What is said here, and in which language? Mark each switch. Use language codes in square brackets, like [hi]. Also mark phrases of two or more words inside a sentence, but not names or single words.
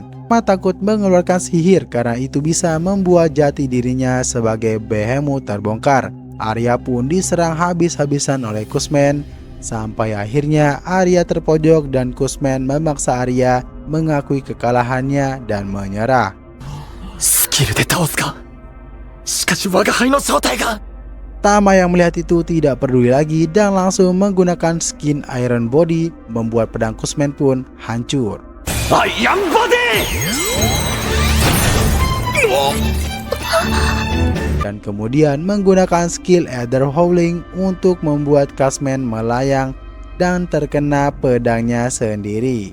[id] Tama takut mengeluarkan sihir karena itu bisa membuat jati dirinya sebagai behemoth terbongkar. Arya pun diserang habis-habisan oleh Guzman, sampai akhirnya Arya terpojok dan Guzman memaksa Arya mengakui kekalahannya dan menyerah. [ja] スキルで倒すか? しかし我が輩の正体が. [id] Tama yang melihat itu tidak peduli lagi dan langsung menggunakan skin Iron Body membuat pedang Kusmen pun hancur. Iron Body! Dan kemudian menggunakan skill Ether Howling untuk membuat Kusmen melayang dan terkena pedangnya sendiri.